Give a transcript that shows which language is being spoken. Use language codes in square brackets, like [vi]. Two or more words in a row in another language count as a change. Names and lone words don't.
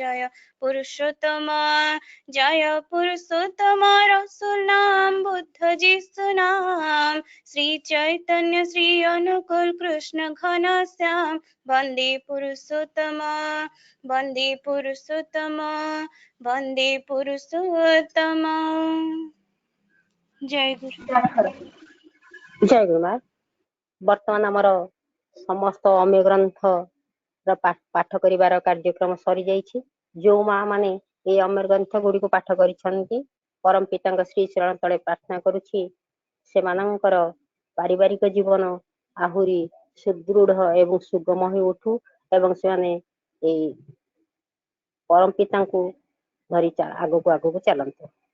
[bn] জয় পুরুষোত্তম রসুল নাম, বুদ্ধ যিশু নাম, শ্রী চৈতন্য শ্রী অনুকূল কৃষ্ণ ঘন শ্যাম, বন্দে পুরুষোত্তম, বন্দে পুরুষোত্তম, বন্দে পুরুষোত্তম। [or] ଜୟ ଗୁରୁ। ଜୟ ଗୁରୁମା। ବର୍ତ୍ତମାନ ଆମର ସମସ୍ତ ଅମୀୟ ଗ୍ରନ୍ଥର ପାଠ କରିବାର କାର୍ଯ୍ୟକ୍ରମ ସରିଯାଇଛି। ଯୋଉ ମା ମାନେ ଏଇ ଅମୀୟ ଗ୍ରନ୍ଥ ଗୁଡ଼ିକୁ ପାଠ କରିଛନ୍ତି, ପରମ ପିତାଙ୍କ ଶ୍ରୀ ଚରଣ ତଳେ ପ୍ରାର୍ଥନା କରୁଛି ସେମାନଙ୍କର ପାରିବାରିକ ଜୀବନ ଆହୁରି ସୁଦୃଢ଼ ଏବଂ ସୁଗମ ହୋଇ ଉଠୁ ଏବଂ ସେମାନେ ଏଇ ପରମ ପିତାଙ୍କୁ ଧରି ଆଗକୁ ଚାଲନ୍ତୁ।